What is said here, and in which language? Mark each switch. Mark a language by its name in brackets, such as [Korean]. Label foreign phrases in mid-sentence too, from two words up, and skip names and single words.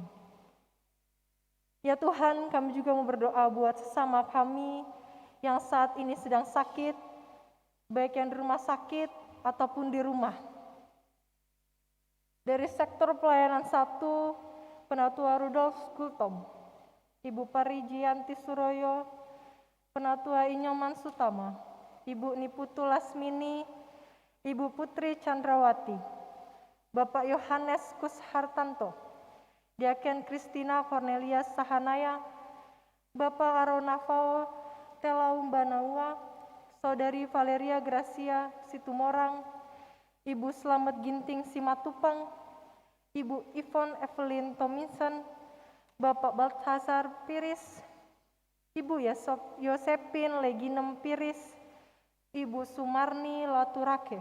[Indonesian] Ya Tuhan, kami juga mau berdoa buat sesama kami yang saat ini sedang sakit, baik yang di rumah sakit ataupun di rumah. Dari sektor pelayanan 1, Penatua Rudolf Gultom, Ibu Parijianti Suroyo, Penatua Inyoman Sutama, Ibu Niputu Lasmini, Ibu Putri Chandrawati, Bapak Yohanes Kus Hartanto, Diaken Kristina Cornelia Sahanaya, Bapak Aronafao Telaum Banaua, Saudari Valeria Gracia Situmorang, Ibu Slamet Ginting Simatupang, Ibu Yvonne Evelyn Tomlinson, Bapak Balthasar Piris, Ibu Yosepin Leginem Piris, Ibu Sumarni Laturake.